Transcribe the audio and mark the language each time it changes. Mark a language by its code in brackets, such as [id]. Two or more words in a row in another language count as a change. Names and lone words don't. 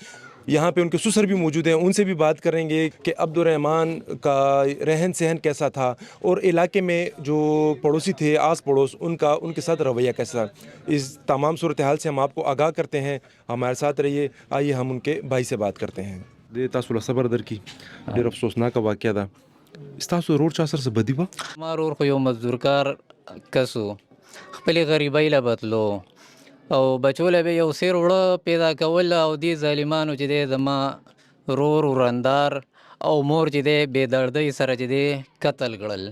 [ur] یہاں پہ ان کے سسر بھی موجود ہیں، ان سے بھی بات کریں گے کہ عبد الرحمن کا رہن سہن کیسا تھا اور علاقے میں جو پڑوسی تھے آس پڑوس ان کے ساتھ رویہ کیسا تھا. اس تمام صورتحال سے ہم آپ کو آگاہ کرتے ہیں. ہمارے ساتھ رہیے. آئیے ہم ان کے بھائی سے بات کرتے ہیں. [ps] تاسو له صبر درکې ډېر افسوسناک واقعه ده. ستاسو ورور چا سره څه بدي وه؟ زما ورور خو یو مزدور کار کس و، خپلې غریبۍ له بتلو او بچو له به یو سیر وړه پیدا کول او دې ظالمانو چې دی زما ورور ورندار او مور چې دی بې دردۍ سره چې دی قتل کړل.